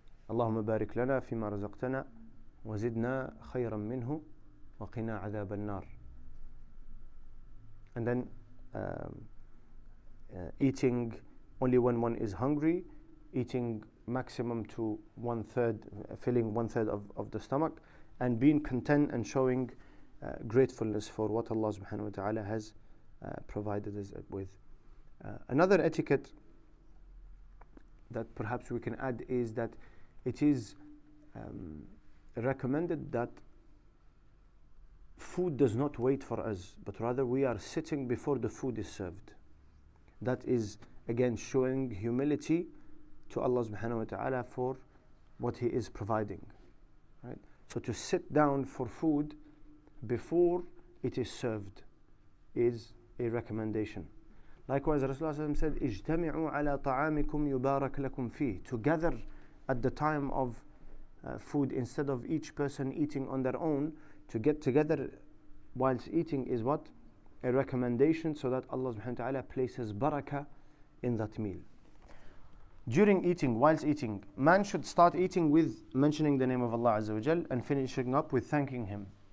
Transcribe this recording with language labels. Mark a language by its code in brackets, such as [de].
[ar] اللهم بارك لنا فيما رزقتنا وزدنا خيرا منه وقنا عذاب النار. [en] And then eating only when one is hungry, eating maximum to 1/3, filling 1/3 of the stomach, and being content and showing gratefulness for what Allah subhanahu wa ta'ala has provided us with. Another etiquette that perhaps we can add is that it is recommended that food does not wait for us, but rather we are sitting before the food is served. That is again showing humility to Allah subhanahu wa ta'ala for what He is providing. Right? So to sit down for food before it is served is a recommendation. Likewise, Rasulullah said, [ar] اجتمعوا على طعامكم يبارك لكم فيه. [en] To gather at the time of food, instead of each person eating on their own, to get together whilst eating is what? A recommendation, so that Allah subhanahu wa ta'ala places barakah in that meal. During eating, whilst eating, man should start eating with mentioning the name of Allah Azza wa Jal and finishing up with thanking Him.